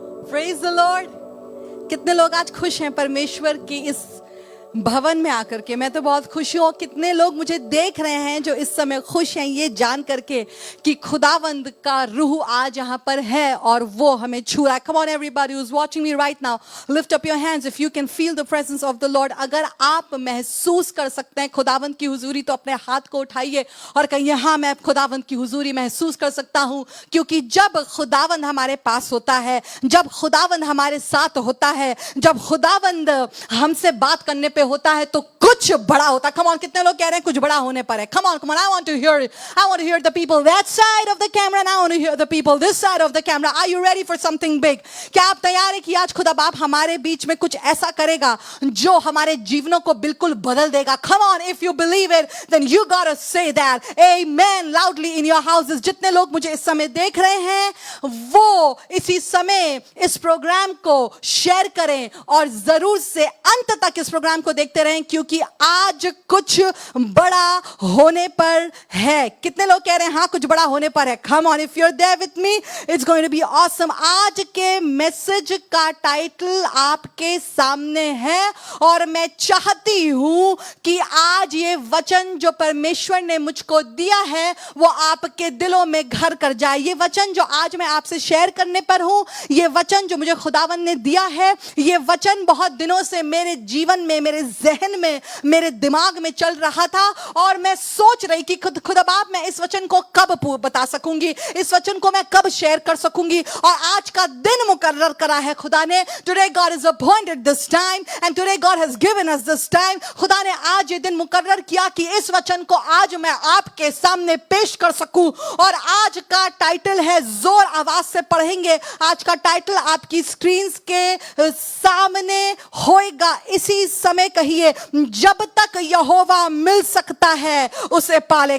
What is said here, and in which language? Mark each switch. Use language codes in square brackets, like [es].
[en] Praise the Lord. [hi] कितने लोग आज खुश हैं परमेश्वर की इस भवन में आकर के। मैं तो बहुत खुश हूँ। कितने लोग मुझे देख रहे हैं जो इस समय खुश हैं ये जान करके कि खुदावंद का रूह आज यहाँ पर है और वो हमें छू रहा है। [en] Come on everybody who's watching me right now, lift up your hands if you can feel the presence of the Lord. [hi] अगर आप महसूस कर सकते हैं खुदावंद की हुजूरी तो अपने हाथ को उठाइए और कहिए हाँ मैं खुदावंद की हुजूरी महसूस कर सकता हूँ। क्योंकि जब खुदावंद हमारे पास होता है, जब खुदावंद हमारे साथ होता है, जब खुदावंद हमसे बात करने पे होता है तो कुछ बड़ा होता है। [en] Come on, [hi] कितने लोग कह रहे हैं कुछ बड़ा होने पर है? [en] Come on, I want to hear it. I want to hear the people that side of the camera and I want to hear the people this side of the camera. Are you ready for something big? [hi] क्या आप तैयार हैं कि आज खुदा बाप हमारे बीच में कुछ ऐसा करेगा जो हमारे जीवनों को बिल्कुल बदल देगा? [en] Come on, if you believe it, then you gotta say that. Amen loudly in your houses. [hi] जितने लोग मुझे इस समय देख रहे हैं वो इसी समय इस प्रोग्राम को शेयर करें और जरूर से अंत तक इस प्रोग्राम को देखते रहें क्योंकि आज कुछ बड़ा होने पर है। कितने लोग कह रहे हैं हाँ कुछ बड़ा होने पर है? [en] Come on, if you're there with me, it's going to be awesome. [hi] आज के मैसेज का टाइटल आपके सामने है और मैं चाहती हूं कि आज ये वचन जो परमेश्वर ने मुझको दिया है वो आपके दिलों में घर कर जाए। ये वचन जो आज मैं आपसे शेयर करने पर हूं, ये वचन जो मुझे खुदावन ने दिया है, ये वचन बहुत दिनों से मेरे जीवन में, मेरे जहन में, मेरे दिमाग में चल रहा था और मैं सोच रही कि खुदा बाप मैं इस वचन को कब बता सकूंगी, इस वचन को मैं कब शेयर कर सकूंगी। और आज का दिन मुकर्रर करा है खुदा ने। [en] Today God has appointed this time and today God has given us this time. [hi] खुदा ने आज ये दिन मुकर्रर किया कि इस वचन को आज मैं आपके सामने पेश कर सकूं। और आज का टाइटल है, जोर आवाज से पढ़ेंगे, आज का टाइटल आपकी स्क्रीन के सामने होएगा। इसी समय कहिए, जब तक यहोवा मिल सकता है उसे पाले।